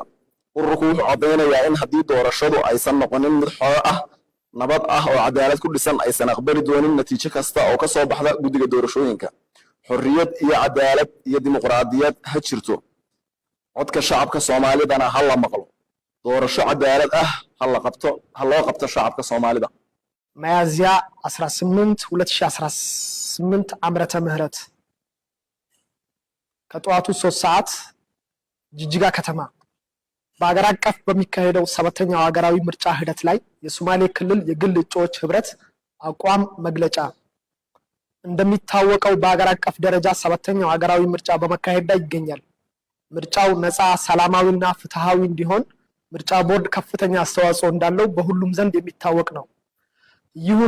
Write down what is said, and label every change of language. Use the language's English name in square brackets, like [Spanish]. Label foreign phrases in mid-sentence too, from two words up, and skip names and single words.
[Somali] Ururku wuxuu caddeynayaa in haddii doorashadu aysan noqonin mid xor ah, nabad ah oo cadaalad ku dhisan, aysan aqbali doonin natiijo kasta oo ka soo baxda guddiga doorashooyinka. Xorriyad iyo cadaalad iyo dimuqraadiyad ha jirto. Codka shacabka Soomaalidana ha la maqlo. doorasho cadaalad ah ha loo qabto shacabka Soomaalida. [Amharic] ሚያዝያ 18 2018 ዓመተ ምህረት ከጠዋቱ 3 ሰዓት ጅጅጋ ከተማ በአገር አቀፍ በሚካሄደው 7ኛው ሀገራዊ ምርጫ ሂደት ላይ የሶማሌ ክልል የግል እጩዎች ህብረት አቋም መግለጫ። እንደሚታወቀው በአገር አቀፍ ደረጃ 7ኛው ሀገራዊ ምርጫ በመካሄድ ላይ ይገኛል። ምርጫው ነፃ፣ ሰላማዊና ፍትሃዊ እንዲሆን ምርጫ ቦርድ ከፍተኛ አስተዋጽኦ እንዳለው በሁሉም ዘንድ የሚታወቅ ነው። ይሁን